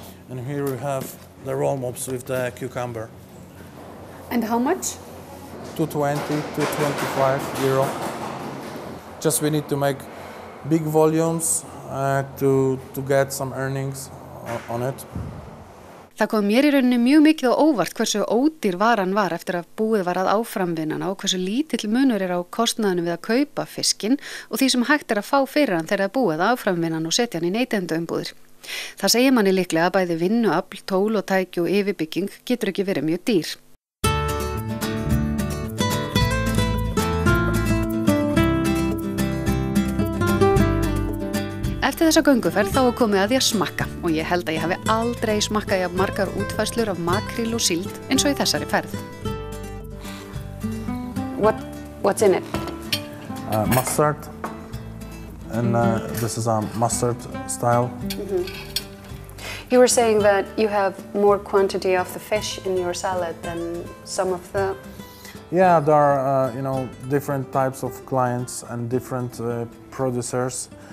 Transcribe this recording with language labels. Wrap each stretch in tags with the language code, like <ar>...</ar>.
<en>And here we have the roll mops with the cucumber. And how much? 220, 225 euro. Just we need to make big volumes to get some earnings on it.</en> <is>Það kom mér í rauninni mjög mikið á óvart hversu ódýr varan var eftir að búið var að áframvinna hana og hversu lítill munur á kostnaðinum við að kaupa fiskinn og því sem hægt að fá fyrir hann þegar það búið að áframvinna hann og setja hann í neytendaumbúðir. Það segir manni líklega að bæði vinnuafl, tól og tæki og yfirbygging getur ekki verið mjög dýr. Eftir þessa gönguferð þá er komið að því að smakka og ég held að ég hafi aldrei smakkað jafn margar útfærslur af makríl og síld eins og í þessari ferð.</is> <en>What's in it? Mustard, and this is a mustard style. Mm-hmm. You were saying that you have more quantity of the fish in your salad than some of the... Yeah, there are different types of clients and different producers.</en>